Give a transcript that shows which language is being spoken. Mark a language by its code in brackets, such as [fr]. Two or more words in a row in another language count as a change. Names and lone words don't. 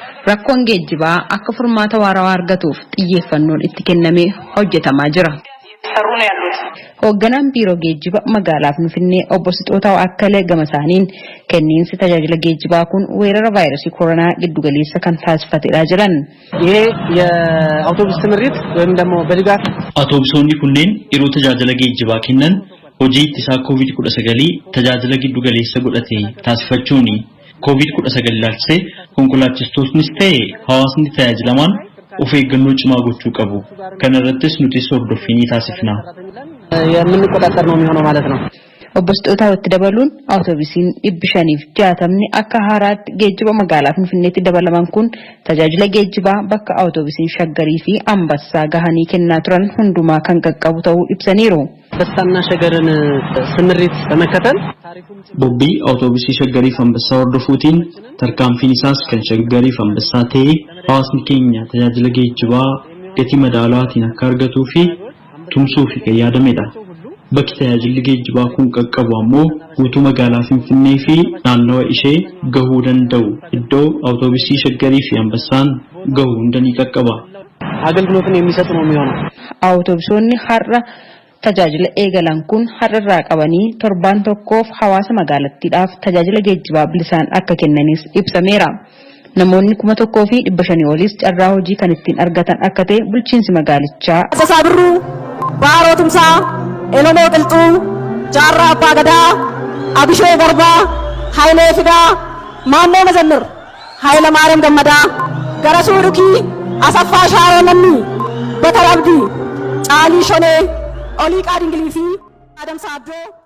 [om] Rakkoon geejjibaa akka furmaata waarawaa argatuuf xiyyeeffannoon itti kennamee hojjetamaa jira. Hoogganaan biiroo geejjiba magaalaa Finfinnee obbo Sixootaa Akkalee gama isaaniin kenniinsi tajaajila geejjibaa kun weerara vaayirasii koronaa giddu galeessa kan taasifatedha jedhan. [am] ይሄ የአውቶቡስ ስምሪት ወይም ደግሞ በድጋፍ [om] Awutoobusoonni kunneen yeroo tajaajila geejjibaa kennan hojii ittisaa covid kudha sagalii tajaajila giddu galeessa godhate taasifachuuni. covid kudha sagal ilaalchisee konkolaachistoonnis ta'e hawaasni tajaajilamaan of eeggannoo cimaa gochuu qabu. Kana irrattis nutis hordoffii ni taasifna. [am] የምንቆጣጠር ነው የሚሆነው ማለት ነው። [om] Obbo Sixootaa itti dabaluun awutoobisiin dhibbi shaniif jaatamni akka haaraatti geejjiba magaalaa Finfinneetti dabalaman kun tajaajila geejjibaa bakka awutoobisiin Shaggarii fi Ambassaa gahanii kennaa turan hundumaa kan qaqqabu ta'uu ibsaniiru. [am] አንበሳና ሸገርን ስምሪት በመከተል [om] Bobbii awutoobisii Shaggarii fi Ambassaa hordofuutiin tarkaanfiin isaas kan Shaggarii fi Ambassaa ta'ee hawaasni keenya tajaajila geejjibaa gatii madaalawaatiin akka argatuu fi tumsuu fi kan yaadamedha. Bakki tajaajilli geejjibaa kun qaqqabu ammoo guutuu magaalaa Finfinnee fi naannawa ishee gahuu danda'u iddoo awutoobisii Shaggarii fi Ambassaan gahu hunda ni qaqqaba. [am] አገልግሎትን የሚሰጥ ነው የሚሆነው። [om] Awutoobisoonni har'a tajaajila eegalan kun har'a irraa qabanii torbaan tokkoof hawaasa magaalattiidhaaf tajaajila geejjibaa bilisaan akka kennanis ibsameera. Namoonni kuma tokkoo fi dhibba shanii olis carraa hojii kan ittiin argatan akka ta'e bulchiinsi magaalichaa. Asasaa Birruu, Baaroo Tumsaa, Elomoo Qilxuu, Jaarraa Abbaa Gadaa, Abishoo Garbaa, Hayilee Fidaa, Maannoo Mazannir, Hayila Maariyaam Gammadaa, Garasuu Dukii, Asaffaa Shaaroo Namni, Batar Abdii, Caalii Shonee, Olii Qaadingilii fi Adamsaa Abdoo.